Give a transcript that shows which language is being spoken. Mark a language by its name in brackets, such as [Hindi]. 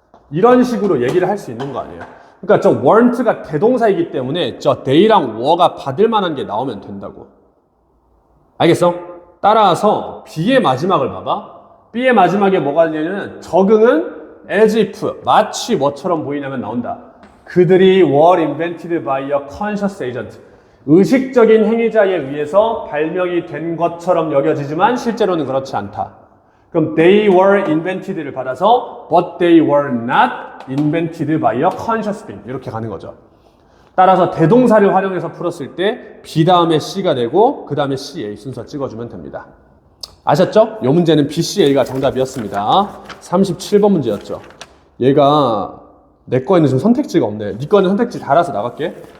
[Korean] 이런 식으로 얘기를 할 수 있는 거 아니에요. 그러니까 저 weren't가 대동사이기 때문에 저 they랑 were가 받을 만한 게 나오면 된다고. 알겠어? 따라서 B의 마지막을 봐봐. B의 마지막에 뭐가 되냐면 적응은 [English] as if, [Korean] 마치 뭐처럼 보이냐면 나온다. 그들이 [English] were invented by a conscious agent. [Korean] 의식적인 행위자에 의해서 발명이 된 것처럼 여겨지지만 실제로는 그렇지 않다. 그럼 [English] they were invented를 [Korean] 받아서 [English] but they were not invented by a conscious being. [Korean] 이렇게 가는 거죠. 따라서 대동사를 활용해서 풀었을 때 B 다음에 C가 되고 그 다음에 CA 순서 찍어주면 됩니다. 아셨죠? 이 문제는 BCA가 정답이었습니다. 37번 문제였죠. 얘가 내 거에는 지금 선택지가 없네. 네 거는 선택지 달아서 나갈게.